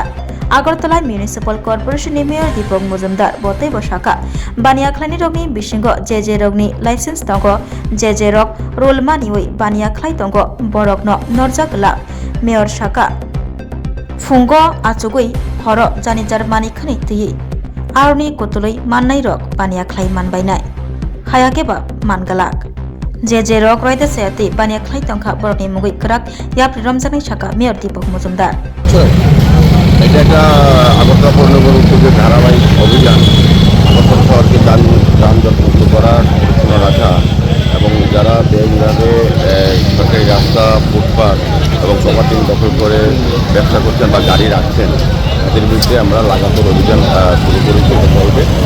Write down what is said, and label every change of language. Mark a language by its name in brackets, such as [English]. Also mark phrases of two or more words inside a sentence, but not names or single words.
[Kok Borok] Agartala Municipal Corporation ni Mayor Deepak Mujumdar botei bosaka bania khlaini rokni bisingo je rokni license tongo je rok rule maniwei bania khlai tongo borokno norjakla Mayor saka fungo achugui horo janijar mani khani tui arni kotuloi mannai rok bania khlai manbainai hayakeba mangalak je rok roide sayati bania khlai tongkha borokni mugui krak yapri romjanai saka Mayor Deepak Mujumdar [Bangla] এটা একটা আগরতলা পৌর নিগমের উদ্যোগে ধারাবাহিক অভিযান আগরতলা শহরকে যানজট মুক্ত করার পরিচ্ছন্ন রাখা এবং যারা বেআইনিভাবে সরকারি রাস্তা ফুটপাথ এবং প্রপার্টি দখল করে ব্যবসা করছেন বা গাড়ি রাখছেন তাদের বিরুদ্ধে আমরা লাগাতার অভিযান শুরু করেছি এটা চলবে